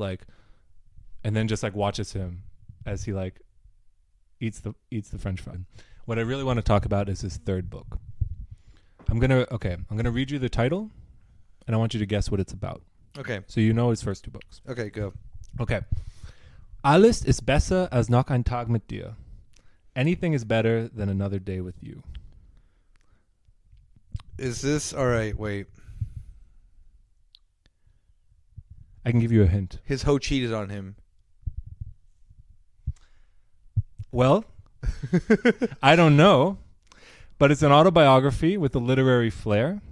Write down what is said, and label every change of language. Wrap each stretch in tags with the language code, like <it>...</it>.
<en>Like, and then just like watches him as he like eats the French fry. What I really want to talk about is his third book. I'm gonna read you the title, and I want you to guess what it's about. Okay. So you know his first two books. Okay, go. Okay.</en> <de>Alles ist besser als noch ein Tag mit dir.</de> <en>Anything is better than another day with you. Is this all right? Wait. I can give you a hint. His hoe cheated on him. Well, I don't know, but it's an autobiography with a literary flair.</en>